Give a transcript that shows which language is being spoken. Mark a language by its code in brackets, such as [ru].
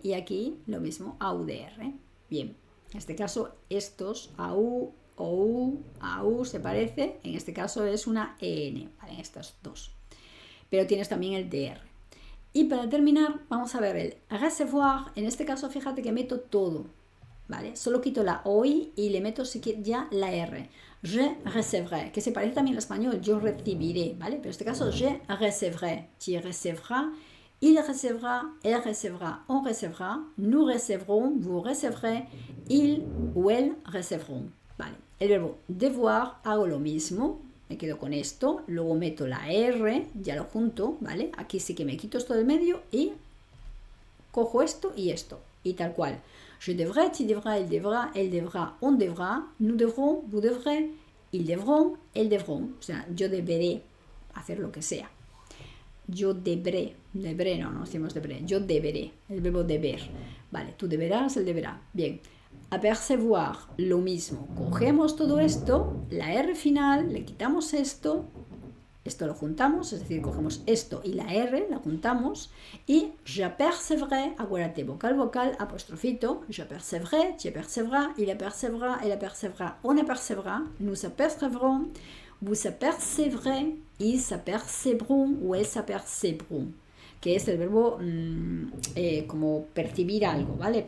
[es] Y aquí lo mismo, AUDR. Bien, en este caso estos, AU, OU, AU se parece, en este caso es una EN, ¿vale? Estas dos. Pero tienes también el DR. Y para terminar, vamos a ver el recevoir. En este caso, fíjate que meto todo, ¿vale? Solo quito la OI y le meto ya la R. [fr] Je recevrai, [es] que se parece también al español, yo recibiré, ¿vale? Pero en este caso, [fr] je recevrai, tu recevras, il recevra, elle recevra, on recevra, nous recevrons, vous recevrez, il ou elle recevront, ¿vale? [es] El verbo devoir, hago lo mismo, me quedo con esto, luego meto la R, ya lo junto, ¿vale? Aquí sí que me quito esto del medio y cojo esto, y tal cual. [fr] Je devrais, tu devras, il devra, elle devra, on devra, nous devrons, vous devrez, ils devront, elles devront. [es] O sea, yo deberé hacer lo que sea. Yo deberé no decimos deberé, yo deberé, el verbo deber. Vale, tú deberás, él deberá. Bien, apercevoir, lo mismo. Cogemos todo esto, la R final, le quitamos esto lo juntamos, es decir, cogemos esto y la R, la juntamos, y j'apercevrai, acuérdate, vocal, apostrofito, [fr] j'apercevrai, tu apercevras, il apercevra, elle apercevra, on apercevra, nous apercevrons, vous apercevrez, ils s'apercebront ou elles s'apercebront, [es] que es el verbo como percibir algo, ¿vale?